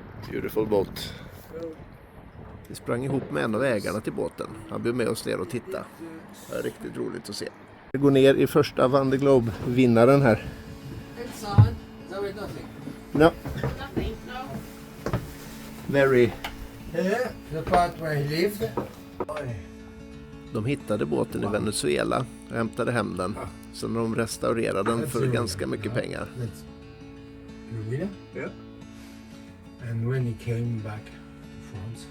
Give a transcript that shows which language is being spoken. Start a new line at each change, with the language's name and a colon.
English: Beautiful boat.
Swedish: Vi sprang ihop med en av ägarna till båten. Han bjöd med oss ner och titta. Det är riktigt roligt att se. Vi går ner i första Van de Globe-vinnaren här.
English: Inside, there is nothing. No. Nothing, no. Very. Here, the part where he lived.
Swedish: De hittade båten i Venezuela och hämtade hem den. Så de restaurerade den för ganska mycket pengar.
English: That's the winner. Yeah. And when he came back to France,